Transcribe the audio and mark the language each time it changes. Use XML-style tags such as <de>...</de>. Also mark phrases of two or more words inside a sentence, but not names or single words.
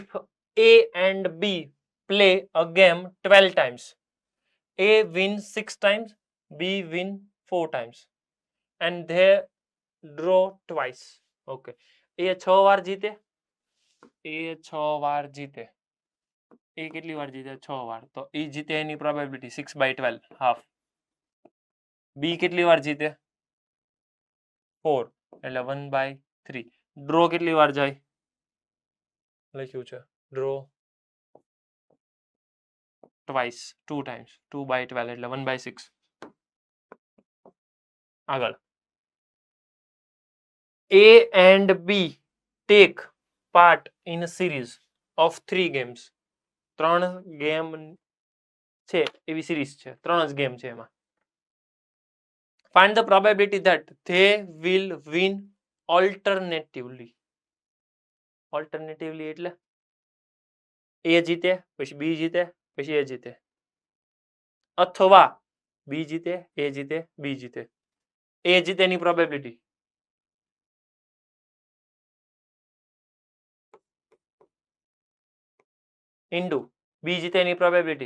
<en>A and B play a game 12 times, A wins 6 times, B win 4 times, and they draw twice.</en> <gu>Okay. A 6 વાર જીતે, A 6 વાર જીતે. A કેટલી વાર જીતે? 6 વાર. તો એ જીતે એની પ્રોબેબિલિટી 6/12, હાફ. B કેટલી વાર જીતે? 4, એટલે 1/3. ડ્રો કેટલી વાર જાય? લખ્યું છે ડ્રો twice, 2 times, 2/12 એટલે 1/6. આગળ</gu> <en>A and B take part in a series of 3 games.</en> <gu>3 ગેમ છે એવી સિરીઝ છે, 3 જ ગેમ છે એમાં.</gu> <en>Find the probability that they will win alternatively.</en> <gu>Alternatively એટલે A જીતે પછી B જીતે પછી A જીતે, અથવા B જીતે A જીતે B જીતે. A જીતેની પ્રોબેબિલિટી ઇન્ટુ બી જીતેની પ્રોબેબિલિટી</gu>